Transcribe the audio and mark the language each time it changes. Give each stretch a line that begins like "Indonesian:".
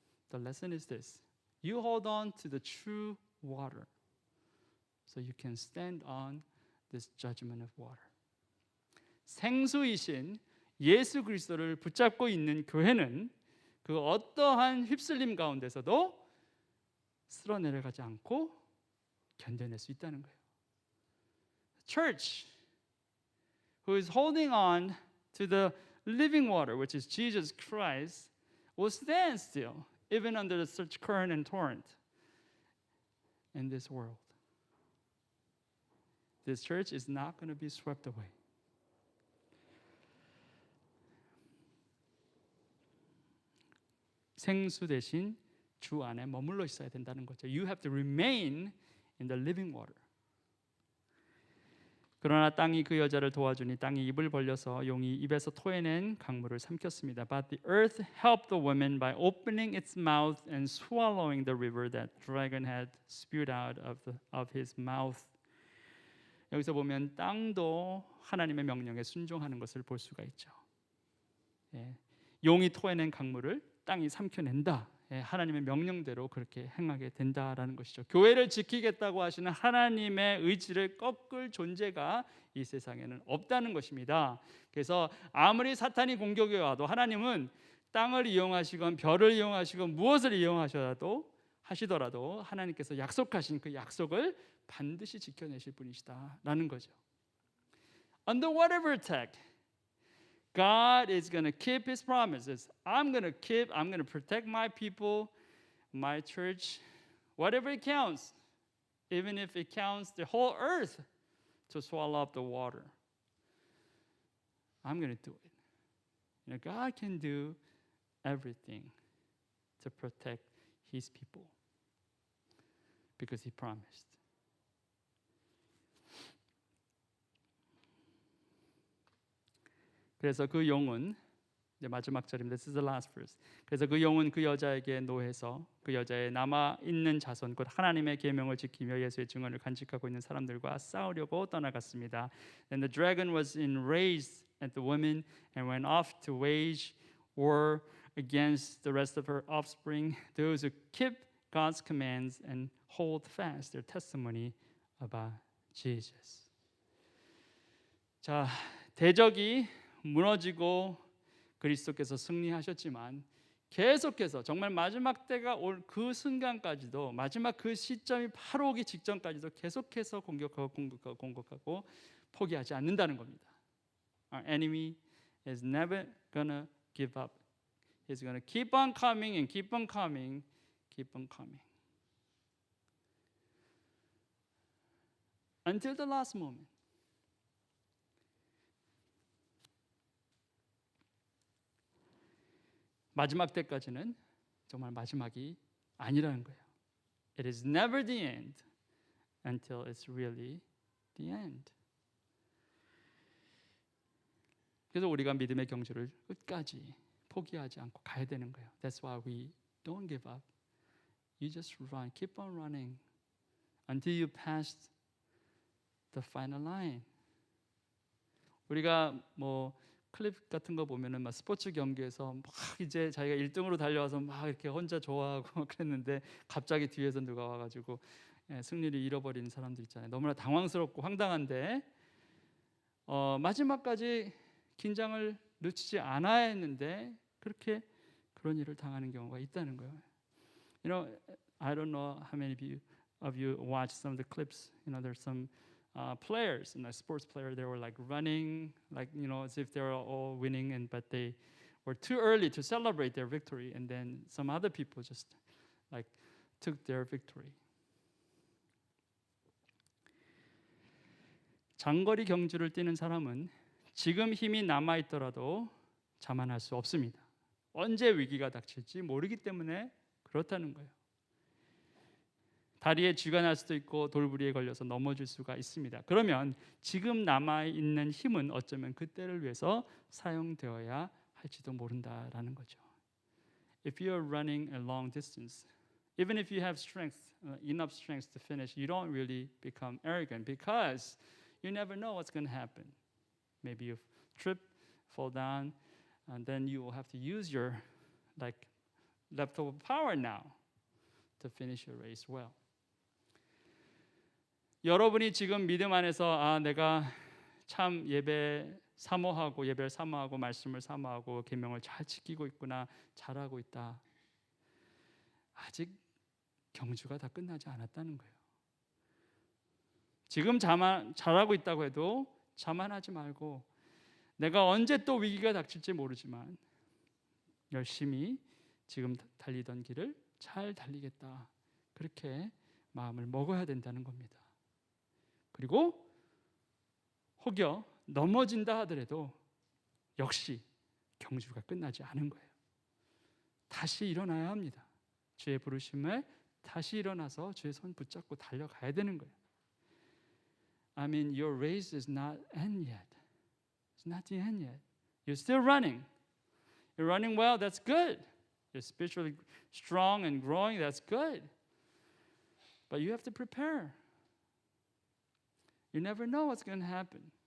English: The lesson is this. You hold on to the true water so you can stand on this judgment of water.
Korean: 생수이신 예수 그리스도를 붙잡고 있는 교회는 그 어떠한 휩쓸림 가운데서도 쓸어 내려가지 않고 견뎌낼 수 있다는 거예요.
English: Church who is holding on to the living water, which is Jesus Christ, will stand still even under such current and torrent in this world. This church is not going to be swept away.
Korean: 생수 대신 주 안에 머물러 있어야 된다는 거죠.
English: You have to remain in the living water.
Korean: 그러나 땅이 그 여자를 도와주니 땅이 입을 벌려서 용이 입에서 토해낸 강물을 삼켰습니다.
English: But the earth helped the woman by opening its mouth and swallowing the river that dragon had spewed out of his mouth.
Korean: 여기서 보면 땅도 하나님의 명령에 순종하는 것을 볼 수가 있죠. 예, 용이 토해낸 강물을 땅이 삼켜낸다. 예, 하나님의 명령대로 그렇게 행하게 된다라는 것이죠. 교회를 지키겠다고 하시는 하나님의 의지를 꺾을 존재가 이 세상에는 없다는 것입니다. 그래서 아무리 사탄이 공격해 와도 하나님은 땅을 이용하시건 별을 이용하시건 무엇을 이용하셔도 하시더라도 하나님께서 약속하신 그 약속을 반드시 지켜내실 분이시다라는 거죠.
English: Under whatever attack, God is going to keep His promises. I'm going to protect my people, my church, whatever it counts, even if it counts the whole earth to swallow up the water. I'm going to do it. You know, God can do everything to protect His people because He promised.
Korean: 그래서 그 용은 이제 마지막 절입니다.
English: This is the last verse.
Korean: 그래서 그 용은 그 여자에게 노해서 그 여자의 남아 있는 자손 곧 하나님의 계명을 지키며 예수의 증언을 간직하고 있는 사람들과 싸우려고 떠나갔습니다.
English: And the dragon was enraged at the woman and went off to wage war against the rest of her offspring, those who keep God's commands and hold fast their testimony about Jesus.
Korean: 자, 대적이 무너지고 그리스도께서 승리하셨지만 계속해서 정말 마지막 때가 올 그 순간까지도 마지막 그 시점이 바로 오기 직전까지도 계속해서 공격하고 포기하지 않는다는 겁니다.
English: Our enemy is never gonna give up. He's gonna keep on coming and keep on coming, keep on coming. Until the last moment.
Korean: 마지막 때까지는 정말 마지막이 아니라는 거예요.
English: It is never the end until it's really the end.
Korean: 그래서 우리가 믿음의 경주를 끝까지 포기하지 않고 가야 되는 거예요.
English: That's why we don't give up. You just run, keep on running until you pass the final line.
Korean: 우리가 뭐 클립 같은 거 보면은 막 스포츠 경기에서 막 이제 자기가 1등으로 달려와서 막 이렇게 혼자 좋아하고 그랬는데 갑자기 뒤에서 누가 와가지고 승리를 잃어버리는 사람들 있잖아요. 너무나 당황스럽고 황당한데 마지막까지 긴장을 놓치지 않아야 했는데 그렇게 그런 일을 당하는 경우가 있다는 거예요.
English: You know, I don't know how many of you watch some of the clips. You know, there's some players, sports player, they were like running, like as if they were all winning, but they were too early to celebrate their victory, and then some other people just like took their victory.
Korean: 장거리 경주를 뛰는 사람은 지금 힘이 남아 있더라도 자만할 수 없습니다. 언제 위기가 닥칠지 모르기 때문에 그렇다는 거예요. 다리에 쥐가 날 수도 있고 돌부리에 걸려서 넘어질 수가 있습니다. 그러면 지금 남아있는 힘은 어쩌면 그때를 위해서 사용되어야 할지도 모른다라는 거죠.
English: If you're running a long distance, even if you have strength, enough strength to finish, you don't really become arrogant because you never know what's going to happen. Maybe you trip, fall down, and then you will have to use your leftover power now to finish your race well.
Korean: 여러분이 지금 믿음 안에서 내가 참 예배를 사모하고 말씀을 사모하고 계명을 잘 지키고 있구나, 잘하고 있다. 아직 경주가 다 끝나지 않았다는 거예요. 지금 잘하고 있다고 해도 자만하지 말고 내가 언제 또 위기가 닥칠지 모르지만 열심히 지금 달리던 길을 잘 달리겠다. 그렇게 마음을 먹어야 된다는 겁니다. 그리고 혹여 넘어진다 하더라도 역시 경주가 끝나지 않은 거예요. 다시 일어나야 합니다. 주의 부르심에 다시 일어나서 주의 손 붙잡고 달려가야 되는 거예요.
English: I mean, your race is not end yet. It's not the end yet. You're still running. You're running well, that's good. You're spiritually strong and growing, that's good. But you have to prepare. You never know what's going to happen.